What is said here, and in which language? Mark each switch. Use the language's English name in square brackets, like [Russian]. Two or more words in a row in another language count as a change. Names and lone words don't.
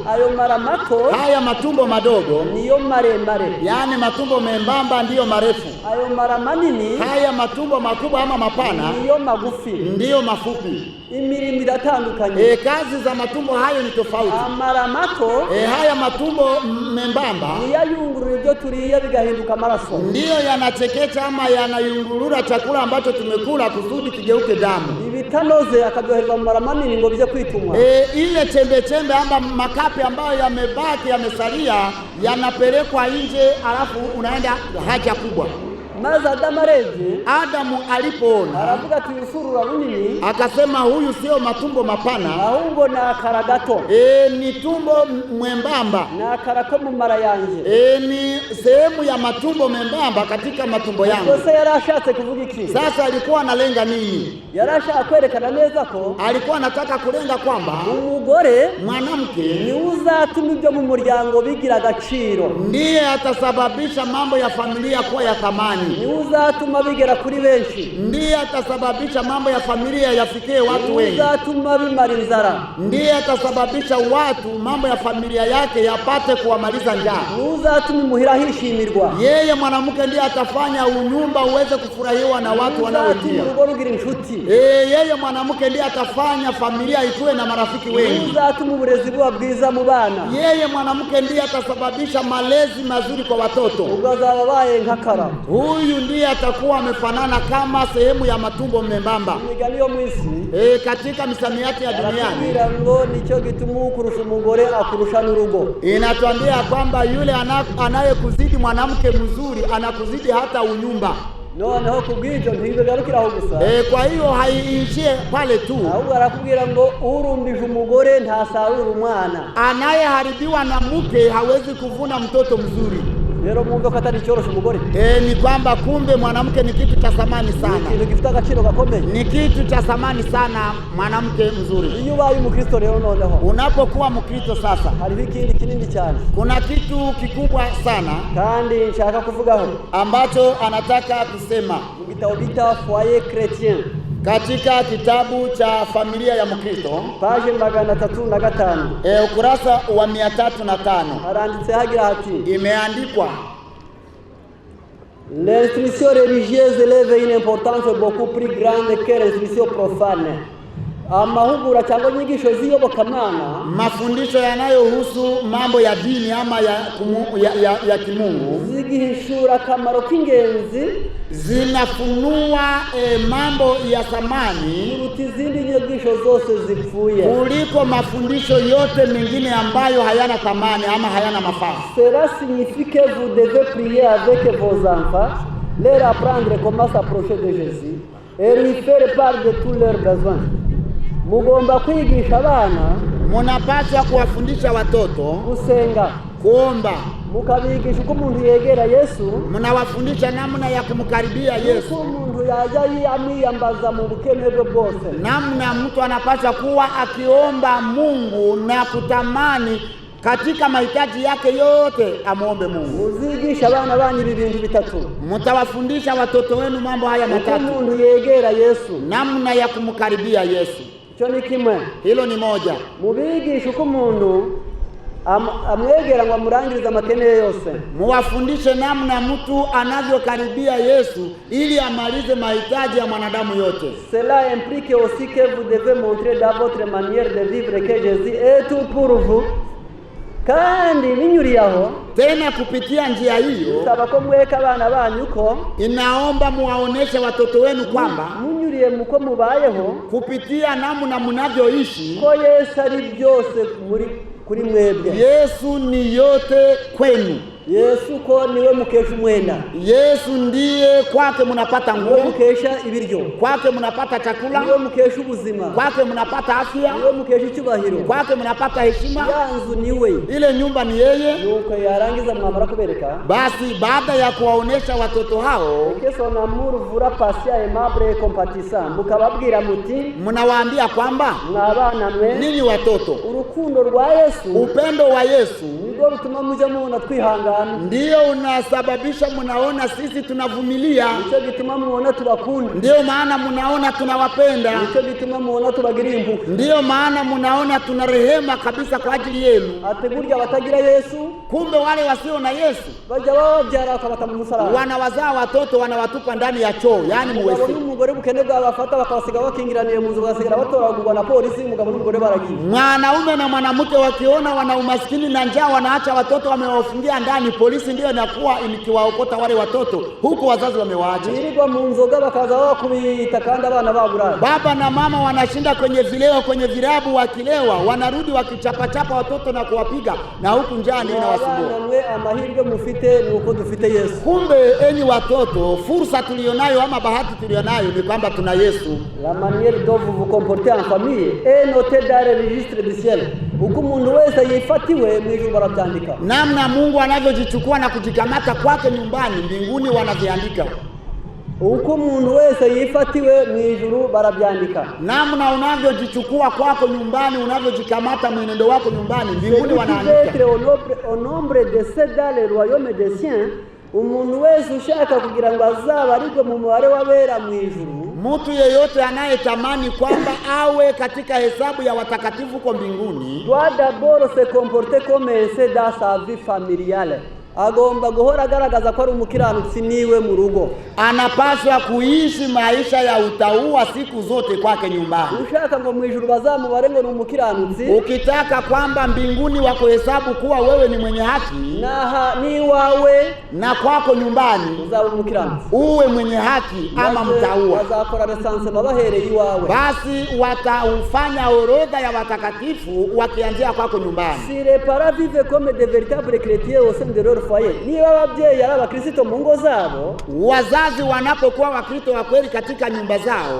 [Kinyarwanda] Ayo mara mato [Swahili] Haya matumbo madogo, [Kinyarwanda] niyo maremare, [Swahili] yaani matumbo membamba ndiyo marefu. [Kinyarwanda] ayo mara manini [Swahili] Haya matumbo makubwa ama mapana [Kinyarwanda] niyo magufi. [Swahili] ndiyo mafupi. [Kinyarwanda] Imirimo iratandukanye. [Swahili] Kazi za matumbo hayo ni tofauti. [Kinyarwanda] Amara mato [Swahili] Haya matumbo membamba [Kinyarwanda] niyayungurura ibyo turiye bigahinduka amaraso, [Swahili] ndiyo yanachekecha ama yanayungurura chakula ambacho tumekula kusudi kigeuke damu. [Kinyarwanda] ibitanoze akabyohereza mu mara manini ngo bijye kwitumwa. [Swahili] Ile chembe ama makapi ambayo yamebaki yamesalia yanapelekwa nje, alafu unaenda haja kubwa. [Kinyarwanda] Maze Adamu arebye, [Swahili] Adamu alipoona [Kinyarwanda] aravuga ati urusurura runini [Swahili] akasema, huyu sio matumbo mapana, [Kinyarwanda] ahubwo ni akara gato, [Swahili] ni tumbo mwembamba, [Kinyarwanda] ni akara ko mu mara yanjye. [Swahili] ni sehemu ya matumbo membamba katika matumbo yangu. [Kinyarwanda] Ubwo se yari ashatse kuvuga iki? [Swahili] Sasa alikuwa analenga nini? [Kinyarwanda] Yari ashaka kwerekana neza ko [Swahili] Alikuwa anataka kulenga kwamba [Kinyarwanda] umugore [Swahili] mwanamke [Kinyarwanda] ni uzatuma ibyo mu muryango bigira agaciro, [Swahili] ndiye atasababisha mambo ya familia kuwa ya thamani, [Kinyarwanda] ni uzatuma bigera kuri benshi, [Swahili] ndiye atasababisha mambo ya familia yafikie watu ni wengi, [Kinyarwanda] uzatuma bimara inzara, [Swahili] ndiye atasababisha watu mambo ya familia yake yapate kuwamaliza njaa. [Kinyarwanda] ni uzatuma imuhira hishimirwa, [Swahili] Yeye mwanamke ndiye atafanya unyumba uweze kufurahiwa na watu wanaoingia. [Kinyarwanda] urugo rugira inshuti, [Swahili] Yeye mwanamke ndiye atafanya familia ikuwe na marafiki ni wengi. [Kinyarwanda] uzatuma uburezi buba bwiza mu bana, [Swahili] Yeye mwanamke ndiye atasababisha malezi mazuri kwa watoto. [Kinyarwanda] ubwo azaba abaye nk'akara. [Swahili] Huyu ndiye atakuwa amefanana kama sehemu ya matumbo membamba. [Kinyarwanda] Imigani yo mu isi [Swahili] Katika misamiati ya duniani [Kinyarwanda] arakubwira ngo nicyo gituma ukurusha umugore akurusha n'urugo. [Swahili] inatuambia kwamba yule anayekuzidi mwanamke mzuri anakuzidi hata unyumba. [Kinyarwanda] Noneho kubw'ibyo ntibigarukira aho gusa, [Swahili] Kwa hiyo haiishie pale tu. [Kinyarwanda] ahubwo arakubwira ngo urumbije umugore ntasarura umwana. [Swahili] Anayeharibiwa na mke hawezi kuvuna mtoto mzuri. [Kinyarwanda] Rero mwumve ko atari cyoroshye umugore, [Swahili] Ni kwamba kumbe mwanamke ni kitu cha thamani sana, [Kinyarwanda] ikintu gifite agaciro gakomeye. [Swahili] ni kitu cha thamani sana mwanamke mzuri. [Kinyarwanda] Iyo ubaye umukristo rero, noneho [Swahili] Unapokuwa Mkristo sasa, [Kinyarwanda] hariho ikindi kinini cyane [Swahili] kuna kitu kikubwa sana [Kinyarwanda] kandi nshaka kuvugaho [Swahili] ambacho anataka kusema [Kinyarwanda] mu gitabo bita Foyer Chrétien, [Swahili] katika kitabu cha familia ya Mkristo, [Kinyarwanda] paje 305, [Swahili] ukurasa wa 305, [Kinyarwanda] haranditse hagira hati: [Swahili] imeandikwa, [French] l'instruction religieuse élève une importance beaucoup plus grande que l'instruction profane. [Kinyarwanda] amahugura cyangwa inyigisho z'iyobokamana, [Swahili] mafundisho yanayohusu mambo ya dini ama ya kimungu, [Kinyarwanda] zigihishura akamaro k'ingenzi, [Swahili] zinafunua mambo ya thamani [Kinyarwanda] kuruta izindi nyigisho zose zipfuye, [Swahili] kuliko mafundisho yote mengine ambayo hayana thamani ama hayana mafaa. [French] Cela signifie que vous devez prier avec vos enfants, leur apprendre comment s'approcher de Jésus et lui faire part de tous leurs besoins. [Kinyarwanda] Mugomba kwigisha abana, [Swahili] munapaswa kuwafundisha watoto [Kinyarwanda] gusenga, [Swahili] kuomba, [Kinyarwanda] mukabigisha uko umuntu yegera Yesu, [Swahili] munawafundisha namna ya kumkaribia Yesu, [Kinyarwanda] uko umuntu yaja amwiyambaza mu bukene bwe bwose, [Swahili] namna mtu anapaswa kuwa akiomba Mungu na kutamani katika mahitaji yake yote amuombe Mungu. [Kinyarwanda] Muzigisha abana banyu ibintu bitatu. [Swahili] Mutawafundisha watoto wenu mambo haya matatu. [Kinyarwanda] Uko umuntu yegera Yesu, [Swahili] namna ya kumkaribia Yesu. [Kinyarwanda] Cyo ni kimwe. [Swahili] Hilo ni moja. [Kinyarwanda] Mubigisha uko umuntu amwegera ngo amurangirize amakene yose. [Swahili] Muwafundishe namna mtu anavyokaribia Yesu ili amalize mahitaji ya mwanadamu yote. [French] Cela implique aussi que vous devez montrer dans votre manière de vivre que Jésus est tout pour vous. [Kinyarwanda] Kandi binyuriyaho [Swahili] tena kupitia njia hiyo [Kinyarwanda] saba ko mweka abana banyu ko [Swahili] inaomba muwaoneshe watoto wenu kwamba [Kinyarwanda] munyuriye muko mubayeho [Swahili] kupitia namna mnavyoishi [Kinyarwanda] ko Yesu ari byose kuri mwebwe. [Swahili] Yesu ni yote kwenu. [Kinyarwanda] Yesu ko niwe mukesha umwenda. [Swahili] Yesu ndiye kwake mnapata nguo, [Kinyarwanda] mukesha ibiryo, [Swahili] kwake mnapata chakula, [Kinyarwanda] niwe mukesha ubuzima, [Swahili] kwake mnapata afya, [Kinyarwanda] niwe mukesha icyubahiro, [Swahili] kwake mnapata heshima. [Kinyarwanda] Yanzu niwe, [Swahili] ile nyumba ni yeye. [Kinyarwanda] Nuko yarangiza mwamara kubereka. [Swahili] Basi baada ya kuwaonesha watoto hao [French] que son amour vous patient, aimable et compatissant, [Kinyarwanda] mukababwira muti, [Swahili] mnawaambia kwamba [Kinyarwanda] mwabana mwe, [Swahili] ninyi watoto, [Kinyarwanda] urukundo rwa Yesu, [Swahili] upendo wa Yesu [Kinyarwanda] ndio rutuma mujya mubona twihangana, [Swahili] ndio unasababisha mnaona sisi tunavumilia, [Kinyarwanda] ndio gituma muona tubakunda, [Swahili] ndio maana mnaona tunawapenda, [Kinyarwanda] ndio gituma muona tubagira impuhwe, [Swahili] ndio maana mnaona tuna rehema kabisa kwa ajili yenu. [Kinyarwanda] Ategurya batagira Yesu, [Swahili] kumbe wale wasio na Yesu [Kinyarwanda] bajya babyara bakabata mu musaraba, [Swahili] wanawazaa watoto wanawatupa ndani ya choo, yani muwese. [Kinyarwanda] Umugore bukene bwabafata bakabasiga bakingiraniye mu nzu, bagasigara batoragurwa na polisi, umugabo n'umugore baragiye. [Swahili] Mwanaume na mwanamke wakiona wana umaskini na njaa wanaacha watoto wamewafungia ndani, polisi ndio inakuwa ikiwaokota wale watoto huku wazazi wamewaacha. [Kinyarwanda] Irirwa mu nzoga bakaza bakubita kandi abana baburaye. [Swahili] Baba na mama wanashinda kwenye vileo, kwenye virabu wakilewa, wanarudi wakichapachapa watoto na kuwapiga, na huku njaa ndio inawasumbua. [Kinyarwanda] Mwe amahirwe mufite nuko dufite Yesu. [Swahili] Kumbe enyi watoto, fursa tulionayo ama bahati tulionayo ni kwamba tuna Yesu. [French] La manière dont vous vous comportez en famille est notée dans le registre du ciel. [Kinyarwanda] Uko umuntu wese yifatiwe mu ijuru barabyandika. [Swahili] Namna Mungu anavyojichukua na kujikamata kwake nyumbani, mbinguni wanaviandika. [Kinyarwanda] Uko umuntu wese yifatiwe mu ijuru barabyandika. [Swahili] Namna unavyojichukua kwako nyumbani, unavyojikamata mwenendo wako nyumbani, mbinguni wanaandika. [French] Au nombre de ceux dans le royaume des cieux, [Kinyarwanda] umuntu wese ushaka kugira ngo azabarirwe mu mubare w'abera mu ijuru, [Swahili] mtu yeyote anayetamani kwamba awe katika hesabu ya watakatifu kwa mbinguni, [French] doit d'abord se comporter comme un dans sa vie familiale. [Kinyarwanda] Agomba guhora agaragaza ko ari umukiranutsi niwe mu rugo. [Swahili] Anapaswa kuishi maisha ya utauwa siku zote kwake nyumbani. [Kinyarwanda] Ushaka ngo mu ijuru bazamubare ngo ni umukiranutsi, [Swahili] ukitaka kwamba mbinguni wako hesabu kuwa wewe ni mwenye haki, [Kinyarwanda] ni wawe [Swahili] na kwako nyumbani [Kinyarwanda] uzaba umukiranutsi, [Swahili] uwe mwenye haki ama mtauwa, [Kinyarwanda] bazakora resanse babahereye iwawe. [Swahili] Basi wataufanya orodha ya watakatifu wakianzia kwako nyumbani. [French] Si les parents vivent comme de véritables chrétiens au sein de leur foyer, [Kinyarwanda] niba ababyeyi ari abakristo mu ngo zabo, [Swahili] wazazi wanapokuwa wakristo wa kweli katika nyumba zao,